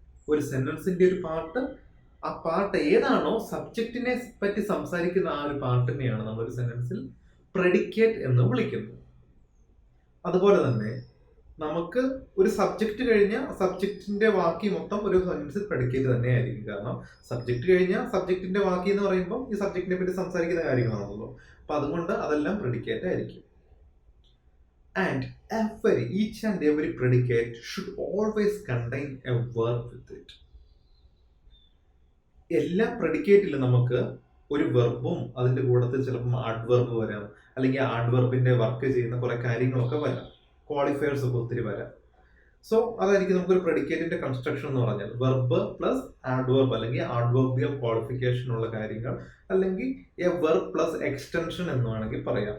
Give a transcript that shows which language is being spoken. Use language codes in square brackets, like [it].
[ml] ഒരു സെന്റൻസിന്റെ ഒരു പാർട്ട്, ആ പാർട്ട് ഏതാണോ സബ്ജക്റ്റിനെ പറ്റി സംസാരിക്കുന്ന ആ ഒരു പാർട്ടിനെയാണ് നമ്മൾ ഒരു സെന്റൻസിൽ പ്രെഡിക്കേറ്റ് എന്ന് വിളിക്കുന്നത്. അതുപോലെ തന്നെ നമുക്ക് ഒരു സബ്ജക്റ്റ് കഴിഞ്ഞാൽ സബ്ജക്റ്റിന്റെ വാക്കി മൊത്തം ഒരു സെന്റൻസിൽ പ്രെഡിക്കേറ്റ് തന്നെ ആയിരിക്കും. കാരണം സബ്ജക്റ്റ് കഴിഞ്ഞാൽ സബ്ജക്റ്റിന്റെ വാക്കി എന്ന് പറയുമ്പോൾ ഈ സബ്ജക്റ്റിനെ പറ്റി സംസാരിക്കുന്ന കാര്യങ്ങളാണല്ലോ. അപ്പൊ അതുകൊണ്ട് അതെല്ലാം പ്രെഡിക്കേറ്റ് ആയിരിക്കും. [en] And each and every predicate should always contain a verb with it. [ml] എല്ലാ പ്രെഡിക്കേറ്റിലും നമുക്ക് ഒരു വെർബും അതിന്റെ കൂട്ടത്തിൽ ചിലപ്പോൾ ആഡ്വർബ് വരാം, അല്ലെങ്കിൽ ആഡ്വർബിന്റെ വർക്ക് ചെയ്യുന്ന കുറെ കാര്യങ്ങളൊക്കെ വരാം, ക്വാളിഫയേഴ്സ് ഒക്കെ ഒത്തിരി വരാം. സോ അതായിരിക്കും നമുക്കൊരു പ്രെഡിക്കേറ്റിന്റെ കൺസ്ട്രക്ഷൻ എന്ന് പറഞ്ഞാൽ വെർബ് പ്ലസ് ആഡ്വർബ്, അല്ലെങ്കിൽ ആഡ്വർബിയൽ ക്വാളിഫിക്കേഷൻ ഉള്ള കാര്യങ്ങൾ, അല്ലെങ്കിൽ എ വെർബ് പ്ലസ് എക്സ്റ്റൻഷൻ എന്ന് വേണമെങ്കിൽ പറയാം.